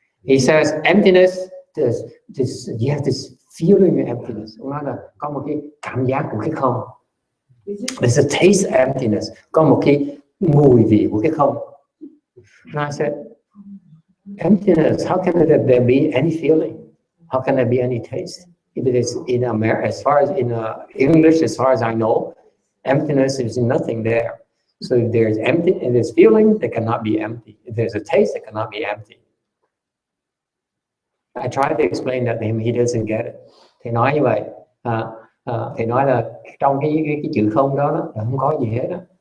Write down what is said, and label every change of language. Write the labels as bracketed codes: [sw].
[en] He says, emptiness, you have this feeling of emptiness. [vi] Ông nói là có một cái cảm giác của cái không. [en] There's a taste of emptiness. [vi] Có một cái mùi vị của cái không. [en] And I said, emptiness, how can there be any feeling? How can there be any taste? Because in America, as far as in English, as far as I know, emptiness is nothing there. So if there's empty, if there's feeling, there cannot be empty. If there's a taste, it cannot be empty. I tried to explain that to him, he doesn't get it. [vi] Thầy nói như vậy, thầy nói là trong cái chữ không đó là không có gì hết đó.